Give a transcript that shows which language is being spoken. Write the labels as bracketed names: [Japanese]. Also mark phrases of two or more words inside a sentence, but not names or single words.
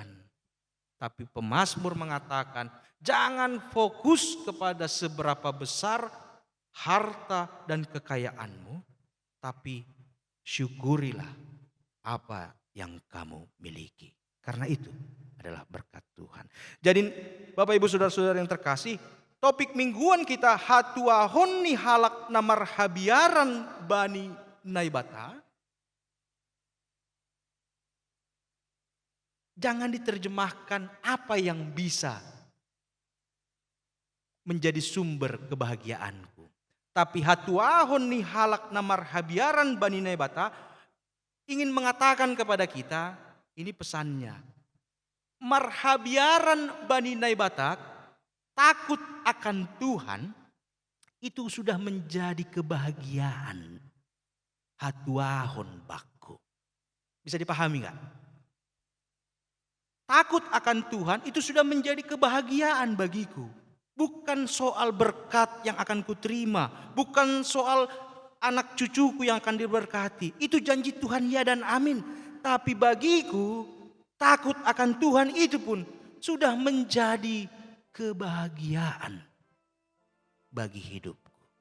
[Indonesian] Tapi pemazmur mengatakan, jangan fokus kepada seberapa besar harta dan kekayaanmu, tapi syukurilah apa yang kamu miliki. Karena itu adalah berkat Tuhan. Jadi Bapak Ibu Saudara-saudara yang terkasih, topik mingguan kita [Batak Simalungun] hatuahon ni halak namar habiaran bani naibata. [Indonesian] Jangan diterjemahkan apa yang bisa menjadi sumber kebahagiaanku. Tapi [Batak Simalungun] hatuahon ni halak namar habiaran bani naibata [Indonesian] ingin mengatakan kepada kita, ini pesannya. [Batak Simalungun] Marhabiaran Bani Naibatak, [Indonesian] takut akan Tuhan, itu sudah menjadi kebahagiaan. [Batak Simalungun] Hatuahon bakku. [Indonesian] Bisa dipahami gak? Takut akan Tuhan itu sudah menjadi kebahagiaan bagiku. Bukan soal berkat yang akan kuterima. Bukan soal anak cucuku yang akan diberkati. Itu janji Tuhan ya dan amin. Tapi bagiku, takut akan Tuhan itu pun sudah menjadi kebahagiaan bagi hidupku.